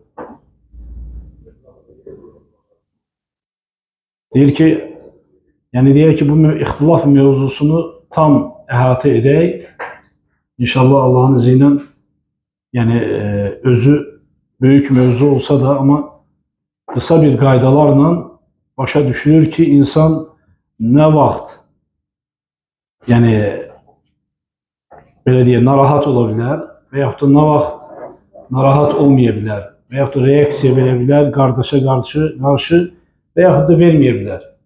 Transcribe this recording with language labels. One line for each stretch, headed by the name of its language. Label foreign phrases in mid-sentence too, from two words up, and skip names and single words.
Azerbaijani: Deyir ki bu ihtilaf mevzusunu tam əhatə edək.
Turkish: İnşallah Allah'ın izniyle
Azerbaijani: özü
Turkish: büyük mevzu olsa da
Azerbaijani: ama kısa bir qaydalarla başa düşülür ki insan ne vaxt belə deyək narahat ola bilər veyahut da ne vaxt narahat olmaya bilər veyahut da reaksiya verə bilər qardaşa qarşı veyahut da verməyə bilər.